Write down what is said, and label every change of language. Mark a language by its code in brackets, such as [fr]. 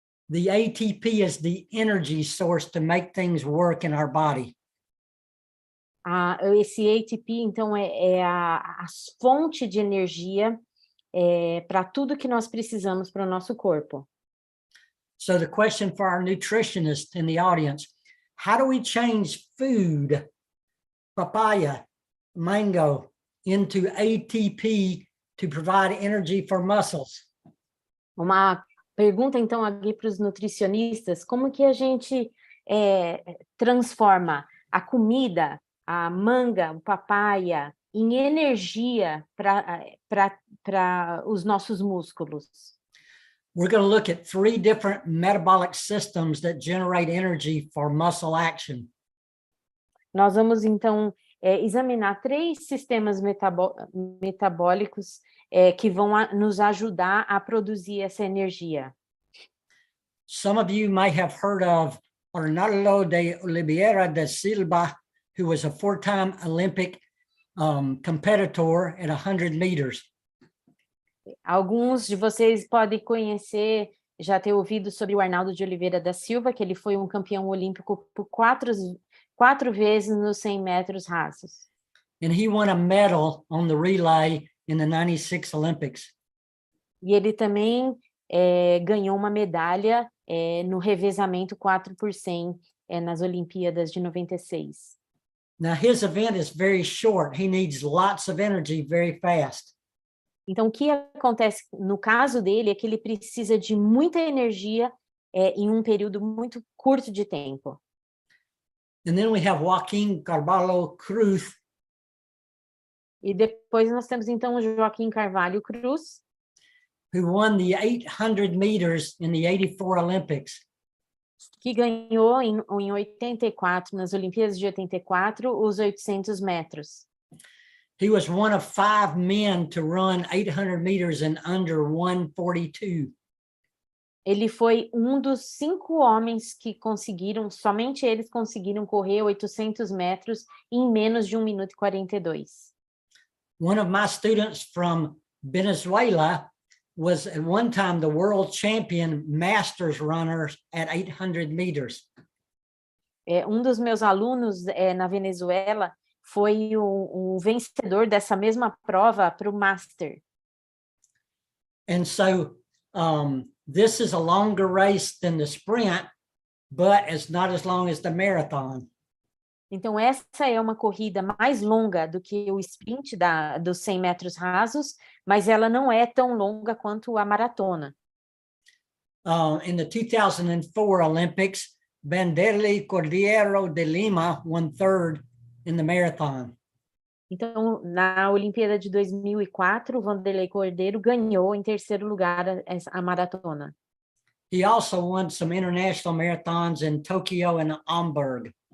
[en] The ATP is the energy source to make things work in our body. [pt] Esse ATP, então, é a fonte de energia para tudo que nós precisamos para o nosso corpo. [en] So the question for our nutritionist in the audience, how do we change food, papaya, mango, into ATP to provide energy for muscles? [pt] Uma pergunta, então, aqui para os nutricionistas, como que a gente transforma a comida, a manga, o papaya, em energia para os nossos músculos? [en] We're going to look at 3 different metabolic systems that generate energy for muscle action. [pt] Nós vamos, então, examinar 3 sistemas metabólicos que vão nos ajudar a produzir essa energia. [en] Some of you may have heard of Arnaldo de Oliveira da Silva, who was a four-time Olympic competitor at 100 meters. [pt] Alguns de vocês podem conhecer, já ter ouvido sobre o Arnaldo de Oliveira da Silva, que ele foi um campeão olímpico por quatro vezes nos 100 metros rasos. [en] And he won a medal on the relay in the 96 Olympics. [pt] E ele também ganhou uma medalha no revezamento 4x100 nas Olimpíadas de 96. [en] Now his event is very short. He needs lots of energy very fast. [pt] Então, o que acontece no caso dele é que ele precisa de muita energia em um período muito curto de tempo. [en] And then we have Joaquim Carvalho Cruz, [pt] E depois nós temos, então, o Joaquim Carvalho Cruz, [en] who won the 800 meters in the 84 Olympics. [pt] que ganhou em 84, nas Olimpíadas de 84, os 800 metros. [en] He was one of 5 men to run 800 meters in under 1:42. [pt] Ele foi um dos 5 homens que conseguiram, somente eles conseguiram correr 800 metros em menos de 1 minuto e 42. [en] One of my students from Venezuela was at one time the world champion masters runner at 800 meters. [pt] Um dos meus alunos na Venezuela foi o vencedor dessa mesma prova para o Master. [en] And so this is a longer race than the sprint, but it's not as long as the marathon. [pt] Então, essa é uma corrida mais longa do que o sprint dos 100 metros rasos, mas ela não é tão longa quanto a maratona. [en] In the 2004 Olympics, Vanderlei Cordeiro de Lima won third in the marathon. [pt] Então, na Olimpíada de 2004, o Vanderlei Cordeiro ganhou em terceiro lugar a maratona. [en] He also won some international marathons in Tokyo and Hamburg.